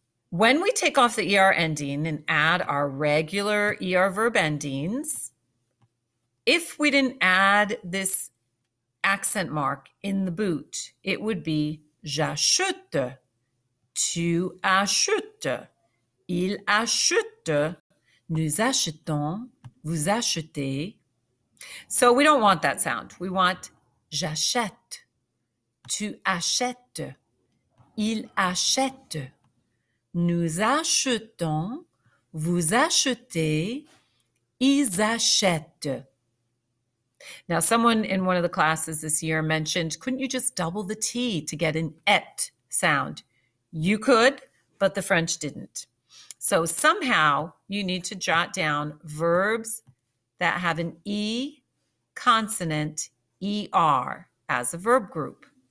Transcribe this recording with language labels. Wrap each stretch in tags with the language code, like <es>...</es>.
<en>When we take off the ER ending and add our regular ER verb endings, if we didn't add this accent mark in the boot, it would be</en> <fr>j'achète, tu achètes, il achète, nous achetons, vous achetez.</fr> <en>So we don't want that sound. We want</en> <fr>j'achète, tu achètes, il achète, nous achetons, vous achetez, ils achètent.</fr> <en>Now, someone in one of the classes this year mentioned, couldn't you just double the T to get an et sound? You could, but the French didn't. So somehow you need to jot down verbs that have an E consonant ER as a verb group.</en>